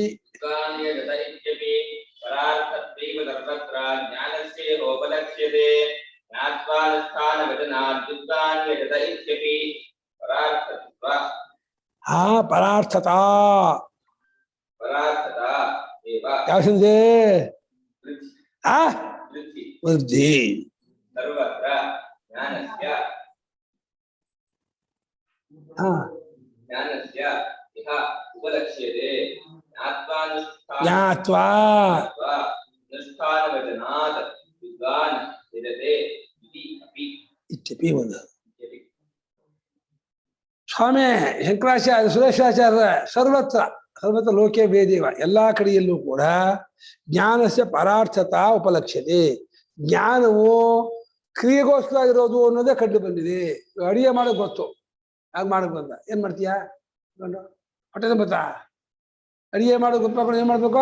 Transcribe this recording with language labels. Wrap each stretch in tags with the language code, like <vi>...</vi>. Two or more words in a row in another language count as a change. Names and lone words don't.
<sa>ವಿದ್ವಾನ್ ಯಜತ ಇತ್ಯಪಿ ಪರಾರ್ಥದೈವ ಸರ್ವತ್ರ ಜ್ಞಾನಸ್ಯೇಹ ಉಪಲಕ್ಷ್ಯತೆ ಜ್ಞಾತ್ವಾನುಷ್ಠಾನವಚನಾತ್ ವಿದ್ವಾನ್ ಯಜತ ಇತ್ಯಪಿ ಪರಾರ್ಥತ್ವ ಪರಾರ್ಥತಾ ಪರಾರ್ಥತ ಏವ</sa> <kn>ಯಾವ ಸಂಧಿ? ವೃದ್ಧಿ ವೃದ್ಧಿ ವೃದ್ಧಿ.</kn> <sa>ಸರ್ವತ್ರ ಜ್ಞಾನಸ್ಯ ಜ್ಞಾನಸ್ಯ ಇಹ ಉಪಲಕ್ಷ್ಯತೆ ಜ್ಞಾತ್ವಾ ಅನುಷ್ಠಾನವಚನಾತ್ ವಿದ್ವಾನ್ ಯಜತೆ ಇತಿ ಅಪಿ ಇತ್ಯಪಿ ಒಂದು. ಸ್ವಾಮಿ ಶಂಕರಾಚಾರ್ಯ ಸುರೇಶಾಚಾರ್ಯ ಸರ್ವತ್ರ ಸರ್ವತ್ರ ಲೋಕೆ ವೇದೇವ</sa> <kn>ಎಲ್ಲಾ ಕಡೆಯಲ್ಲೂ ಕೂಡ</kn> <sa>ಜ್ಞಾನಸ್ಯ ಪರಾರ್ಥತಾ ಉಪಲಕ್ಷ್ಯತೆ.</sa> <kn>ಜ್ಞಾನವು ಕ್ರಿಯೆಗೋಸ್ಕರ ಇರೋದು ಅನ್ನೋದೇ ಕಂಡು ಬಂದಿದೆ. ಅಡಿಗೆ ಮಾಡೋದು ಗೊತ್ತು, ಹಾಗೆ ಮಾಡಕ್ ಬಂದ ಏನ್ ಮಾಡ್ತೀಯ ಹೊಟ್ಟೆ ಬತ್ತಾ ಅಡಿಗೆ ಮಾಡೋದು ಗೊತ್ತಾಕೊಂಡು ಏನ್ ಮಾಡ್ಬೇಕು?</kn>